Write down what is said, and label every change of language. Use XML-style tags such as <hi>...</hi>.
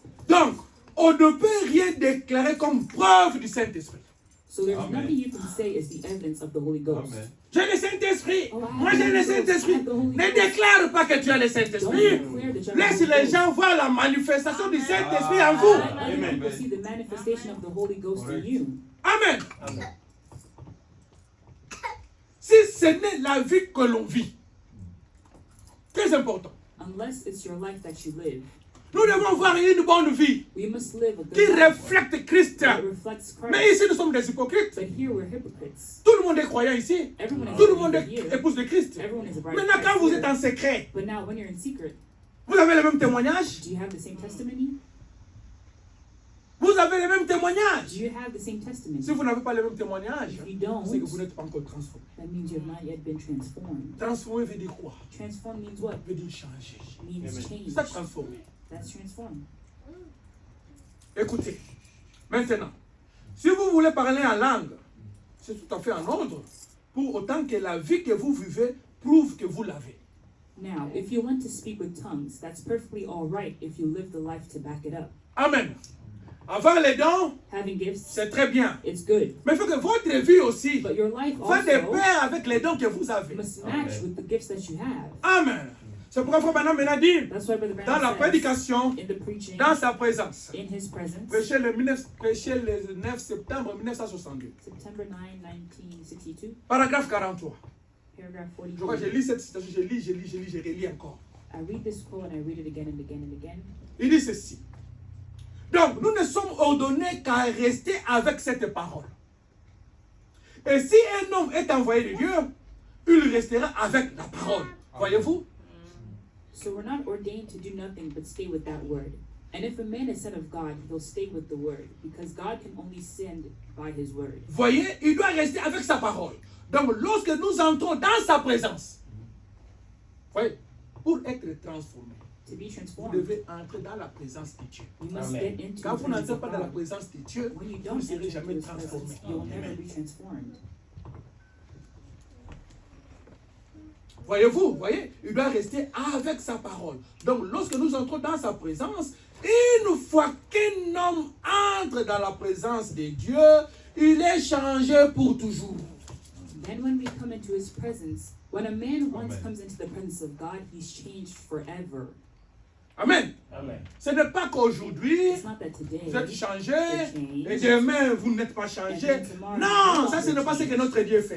<fr>Donc, on ne peut rien déclarer comme preuve du Saint-Esprit.</fr> <en>So there's Amen. nothing you can say is the evidence of the Holy Ghost. Amen.</en> <fr>J'ai le Saint-Esprit.</fr> <en>Oh, I</en> <fr>Moi,</fr> <en>have</en> <fr>j'ai</fr> <en>the</en> <fr>le</fr> <en>Holy Ghost. I</en> <fr>Saint-Esprit.</fr> <en>have the Holy</en> <fr>Ne</fr> <en>Ghost.</en> <fr>déclare pas que tu as le</fr> <en>Don't</en> <fr>Saint-Esprit.</fr> <en>declare that you have</en> <fr>Laisse</fr> <en>the Holy</en> <fr>les</fr> <en>Ghost.</en> <fr>gens voir la manifestation du Saint-Esprit en</fr> <en>Let</en> <fr>vous.</fr> <en>other Amen. people see the manifestation of the Holy Ghost in Correct. you. Amen. Amen.</en> <fr>Si ce n'est la vie que l'on vit, très important.</fr> <en>Unless it's your life that you live,</en> <fr>Nous devons avoir une bonne vie</fr> <en>we must live a good</en> <fr>qui</fr> <en>life</en> <fr>reflète Christ.</fr> <en>that reflects</en> <fr>Mais</fr> <en>Christ.</en> <fr>ici, nous sommes des hypocrites.</fr> <en>But here we're hypocrites.</en> <fr>Tout le monde est croyant ici.</fr> <en>Everyone is</en> <fr>Tout le</fr> <en>a</en> <fr>monde</fr> <en>believer</en> <fr>est</fr> <en>here.</en> <fr>épouse de Christ.</fr> <en>Everyone is a bride of</en> <fr>Maintenant, quand</fr> <en>Christ</en> <fr>vous</fr> <en>here.</en> <fr>êtes en secret,</fr> <en>But now, when you're in secret,</en> <fr>vous avez le même témoignage.</fr> <en>do you have the same testimony?</en> <fr>Vous avez le même témoignage.</fr> <en>Do you have the same testimony?</en> <fr>Si vous n'avez pas le même témoignage,</fr> <en>If you don't,</en> <fr>c'est que vous n'êtes pas encore transformé.</fr> <en>that means you have not yet been transformed.</en> <fr>Transformé veut dire quoi?</fr> <en>Transform means what?</en> <fr>Veut dire changer.</fr> <en>Means Amen. change.</en> <fr>C'est ça, transformé.</fr> <en>That's transformed.</en> <fr>Écoutez, maintenant, si vous voulez parler en langue, c'est tout à fait en ordre, pour autant que la vie que vous vivez prouve que vous l'avez.</fr> <en>Now, if you want to speak with tongues, that's perfectly all right if you live the life to back it up.</en> <fr>Amen. Avoir les dons,</fr> <en>Having gifts,</en> <fr>c'est très bien.</fr> <en>it's good.</en> <fr>Mais il faut que votre vie aussi</fr> <en>But your life</en> <fr>va de</fr> <en>also</en> <fr>pair avec les dons que vous avez.</fr> <en>must match with the gifts that you have. Amen.</en> <fr>C'est pourquoi Frère Branham maintenant dit,</fr> <en>That's why Brother</en> <fr>dans</fr> <en>Branham</en> <fr>la</fr> <en>says,</en> <fr>prédication,</fr> <en>in the preaching,</en> <fr>dans sa présence,</fr> <en>in his presence,</en> <fr>prêcher le 9 septembre 1962,</fr> <en>September 9, 1962,</en> <fr>paragraphe 43.</fr> <en>paragraph</en> <fr>Je crois que je</fr> <en>42.</en> <fr>lis cette citation, je relis encore.</fr> <en>I read this quote and I read it again and again and again.</en> <fr>Il dit ceci. Donc, nous ne sommes ordonnés qu'à rester avec cette parole. Et si un homme est envoyé de Dieu, il restera avec la parole. Voyez-vous?</fr> <en>So we're not ordained to do nothing but stay with that word. And if a man is sent of God, he'll stay with the word, because God can only send by his word.</en> <fr>Voyez, il doit rester avec sa parole. Donc, lorsque nous entrons dans sa présence, voyez, pour être transformé,</fr> <en>To be</en> <fr>vous</fr> <en>transformed,</en> <fr>devez entrer dans la présence de Dieu.</fr> <en>you must Amen. get into</en> <fr>Quand</fr> <en>the</en> <fr>vous</fr> <en>presence</en> <fr>n'entrez</fr> <en>of</en> <fr>pas dans la</fr> <en>God.</en> <fr>présence de Dieu,</fr> <en>When you</en> <fr>vous</fr> <en>don't</en> <fr>ne</fr> <en>enter</en> <fr>serez</fr> <en>into</en> <fr>jamais</fr> <en>his</en> <fr>transformé.</fr> <en>presence, you'll never be transformed.</en> <fr>Voyez-vous, voyez, il doit rester avec sa parole. Donc, lorsque nous entrons dans sa présence, une fois qu'un homme entre dans la présence de Dieu, il est changé pour toujours.</fr> <en>Then when we come into his presence, when a man once Amen. comes into the presence of God, he's changed forever. Amen. Amen.</en> <fr>Ce n'est pas qu'aujourd'hui,</fr> <en>It's not that today,</en> <fr>vous êtes changé et</fr> <en>changed.</en> <fr>demain, vous n'êtes pas changé. Non, ça, ce n'est pas ce que notre Dieu fait.</fr>